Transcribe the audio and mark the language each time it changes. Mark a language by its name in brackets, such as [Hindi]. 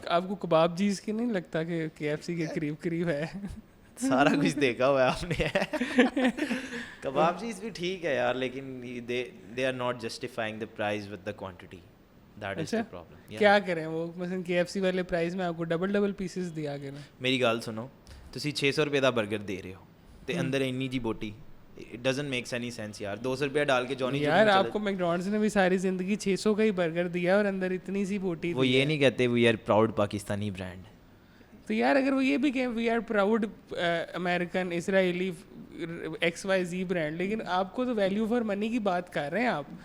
[Urdu] آپ کو کباب چیز کی نہیں لگتا کہ KFC کے قریب ہے؟ سارا کچھ دیکھا ہوا ہے آپ نے. کباب چیز بھی ٹھیک ہے یار, لیکن [English] They are not justifying the price with the quantity, that is the problem. [Urdu] کیا کریں, وہ مثلا KFC والے پرائز میں آپ کو ڈبل پیسز دیا کریں. [Punjabi] میری گل سنو, تسی 600 روپے دا برگر دے رہے ہو تے اندر اینی جی بوٹی, [English] It doesn't make any sense یار. [Urdu] 200 روپیہ ڈال کے جونی یار آپ کو میکڈونلڈس نے بھی ساری زندگی 600 کا ہی برگر دیا اور اندر اتنی سی بوٹی. وہ یہ نہیں کہتے [English] We are proud Pakistani brand. [Urdu] تو یار اگر وہ یہ بھی کہیں [English] we are proud American Israeli XYZ brand, [Urdu] لیکن آپ کو تو ویلیو فار منی کی بات کر رہے ہیں آپ.